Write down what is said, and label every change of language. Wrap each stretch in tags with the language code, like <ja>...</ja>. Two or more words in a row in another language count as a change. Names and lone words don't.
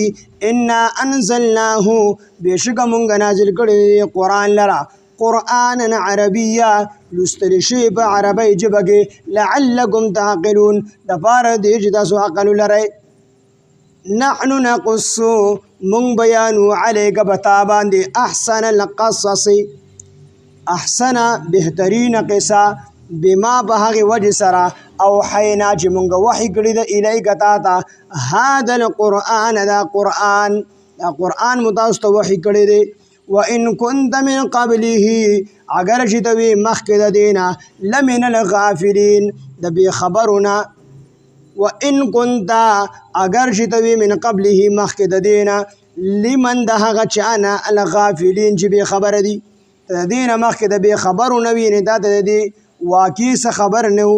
<ar>انا انزلناه</ar> <ps>بشک مونږ نازل کړی قرآن لرا</ps> <ar>قرآنا عربیا</ar> <ps>لوستل شي په عربی ژبه کې</ps> <ar>لعلکم تعقلون</ar> <ps>د پاره دی چې تاسو عقل لرئ.</ps> <ar>نحن نقص</ar> <ps>مونږ بیانو علیک بتا باندې</ps> <ar>احسن القصص</ar> <ps>احسن بهترین قصه بما په هغې وجې سره او حینا چې مونږ وحی کړي د الیک تا ته</ps> <ar>هذا القرآن</ar> <ps>دا قرآن مو تاسو ته وحی کړی دی.</ps> <ar>وان كنت من قبله</ar> <ps>اگر چې ته وې مخکې د دې نه</ps> <ar>لمن الغافلین</ar> <ps>د بې خبرونه.</ps> <ar>وان كنت</ar> <ps>اگر چې ته وې</ps> <ar>من قبله</ar> <ps>مخکې د دې نه لمن د هغه چا نه الغافلین چې بې خبره دي د دې نه مخکې د بې خبرو نه وي نه دا د دې واقع څه خبر نه و.</ps>